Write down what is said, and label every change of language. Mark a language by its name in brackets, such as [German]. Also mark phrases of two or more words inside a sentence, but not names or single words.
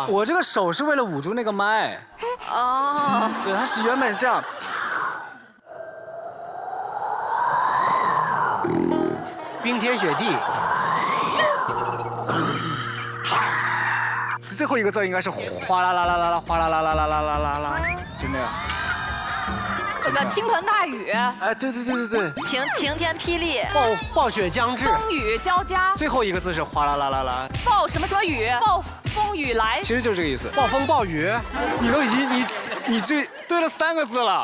[Chinese] 我这个手是为了捂住那个麦。哦。对，它是原本是这样。冰天雪地。最后一个字应该是哗啦啦啦啦啦，哗啦啦啦啦啦啦啦啦，就那样。这个倾盆大雨。哎，对。晴天霹雳。暴雪将至。风雨交加。最后一个字是哗啦啦啦啦。暴什么雨？暴风雨来。其实就是这个意思。暴风暴雨。你都已经你这对了3个字了。